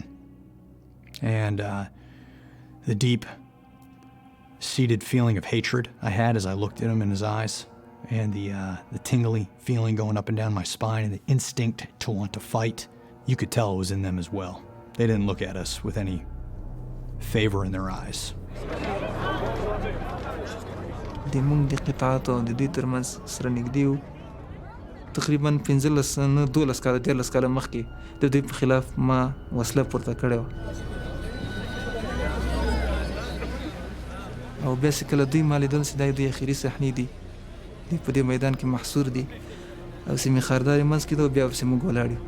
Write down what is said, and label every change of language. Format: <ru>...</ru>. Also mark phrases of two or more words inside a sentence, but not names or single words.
<en>And the deep-seated feeling of hatred I had as I looked at him in his eyes, and the tingly feeling going up and down my spine, and the instinct to want to fight, you could tell it was in them as well. They didn't look at us with any favor in their eyes.</en> <ps>د موږ د قطاعاتو د دوی ترمنځ سره نږدې وو. تقریبا 15 نه 12 کاله 13 کاله مخکې د دوی په خلاف ما وسله پورته کړې وه. او بیا چې کله دوی ما لیدل چې دا دوی اخري صحنې دي، دوی په دې میدان کې محصور دي او سیمې خاردار یې منځ کې ده او بیا پسې موږ ولاړ یو.</ps>